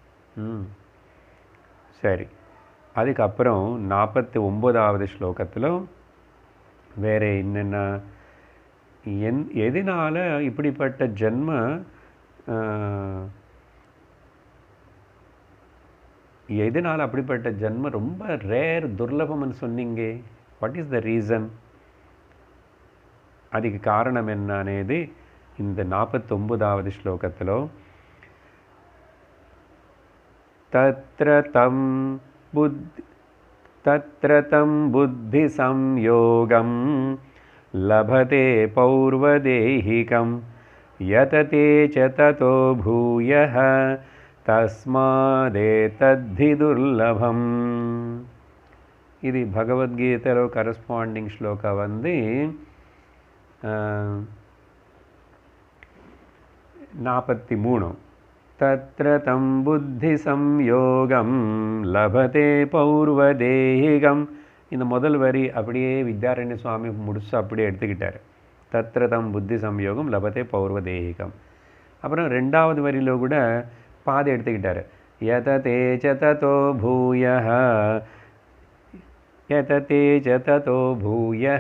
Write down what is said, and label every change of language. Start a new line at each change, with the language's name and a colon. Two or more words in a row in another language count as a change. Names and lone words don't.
Tamil: சரி, அதுக்கப்புறம் 49வது ஸ்லோகத்தில் வேறு என்னென்ன எதனால் இப்படிப்பட்ட ஜென்ம எதனால் அப்படிப்பட்ட ஜென்மம் ரொம்ப ரேர் துர்லபம்னு சொன்னீங்க,
English: what is the reason,
Tamil: அதுக்கு காரணம் என்ன అనేది இந்த 49வது ஸ்லோகத்தில்
Sanskrit: तत्र तं बुद्धि संयोगं लभते पौर्वदेहिकं यतते च ततो भूयः तस्मादेतद्धि दुर्लभम्.
Tamil: இது பகவத்கீதையில கரஸ்பாண்டிங் ஸ்லோகா வந்து 43.
Sanskrit: तत्र तं बुद्धि संयोगं लभते पौर्वदेहिकं.
Tamil: இந்த முதல் வரி அப்படியே வித்யாரண்ய சுவாமி முடிச்சு அப்படியே எடுத்துக்கிட்டார்.
Sanskrit: तत्र तं बुद्धि संयोगं लभते पौर्वदेहिकम्.
Tamil: அப்புறம் ரெண்டாவது வரியில் கூட பாதை எடுத்துக்கிட்டார்.
Sanskrit: यतते च ततो भूयः यतते च ततो भूयः.